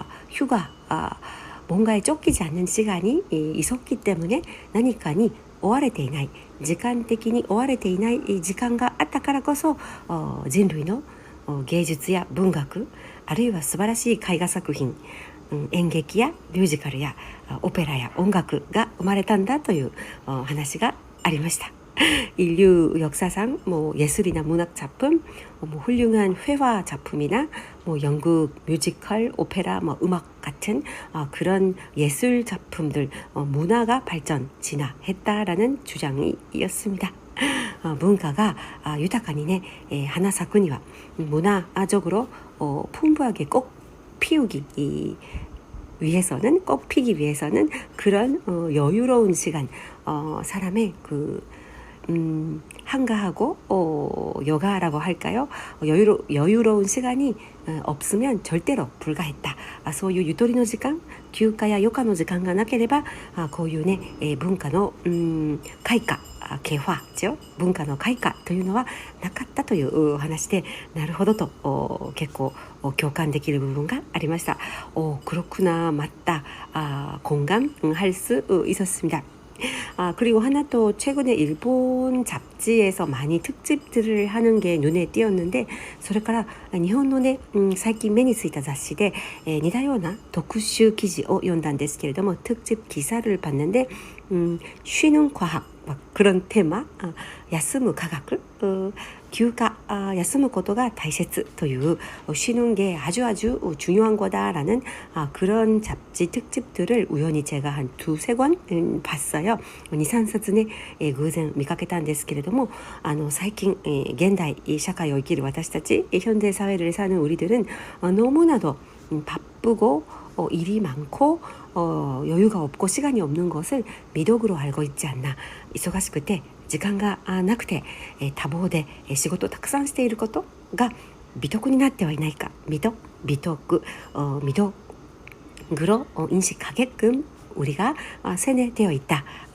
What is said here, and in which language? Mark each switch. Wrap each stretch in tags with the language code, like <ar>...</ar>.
<ko>휴가 뭔가에 쫓기지 않는 시간이 있었기 때문에</ko> <ja>何かに追われていない時間的に追われていない時間があったからこそ人類の芸術や文学あるいは素晴らしい絵画作品演劇やミュージカルやオペラや音楽が生まれたんだという話がありました。</ja> <ko>인류 역사상 뭐 예술이나 문학 작품, 뭐 훌륭한 회화 작품이나 뭐 연극, 뮤지컬, 오페라, 뭐 음악 같은 그런 예술 작품들 문화가 발전, 진화했다라는 주장이었습니다. 문화가</ko> <ja>豊かにね 花咲くには</ja> <ko>문화적으로 풍부하게 꼭 피우기 위해서는 꼭 피기 위해서는 그런 여유로운 시간 사람의 그 한가하고 여가라고 할까요? 여유로운 시간이 없으면 절대로 불가했다.</ko> <ja>そういうゆとりの時間、休暇や余暇の時間がなければこういうね文化の開花개화文化の開花というのはなかったという話でなるほどと結構共感できる部分がありました。</ja> <ko>그렇구나 맞다 공감할 수 있었습니다. 그리고 하나 또 최근에 일본 잡지에서 많이 특집들을 하는 게 눈에 띄었는데</ko> <ja>それから日本のね最近目についた雑誌で似たような特集記事を読んだんですけれども</ja> <ko>특집 기사를 봤는데 쉬는 과학 그런 테마</ko> <ja>休む科学休暇休むことが大切という</ja> <ko>쉬는 게 아주 중요한 거다라는 그런 잡지 특집들을 우연히 제가 한 두세 권 봤어요.</ko> <ja>2、3冊ね偶然見かけたんですけれども最近現代社会を生きる私たち</ja> <ko>현대 사회를 사는 우리들은 너무나도 바쁘고 일이 많고 여유가 없고 시간이 없는 것을 미덕으로 알고 있지 않나.</ko> <ja>忙しくて時間がなくて多忙で仕事をたくさんしていることが美徳になってはいないか。</ja> <ko>미덕, 미덕으로 인식하게끔 우리가 세뇌되어 있다.</ko>